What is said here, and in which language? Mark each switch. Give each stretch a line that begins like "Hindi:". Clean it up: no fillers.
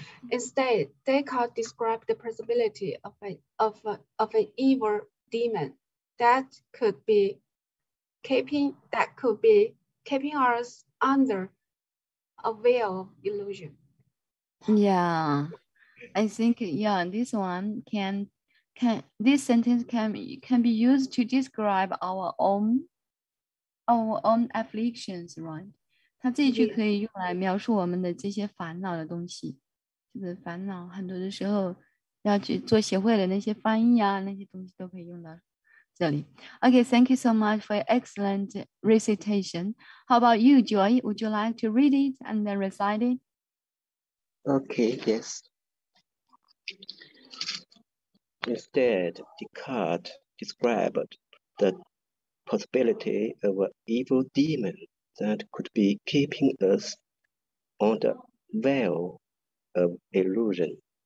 English: Instead, Descartes described the possibility of an evil demon that could be keeping us under a veil of illusion. Yeah, I think this one this sentence can be used to describe our own afflictions, right?
Chinese: 它这一句可以用来描述我们的这些烦恼的东西，就是烦恼很多的时候要去做协会的那些翻译啊，那些东西都可以用到这里。
English: Okay, thank you so much for your excellent recitation. How about you, Joy? Would you like to read it and then recite it? Okay, yes. Instead, Descartes described the possibility of an evil demon that could be keeping us on the veil of illusion.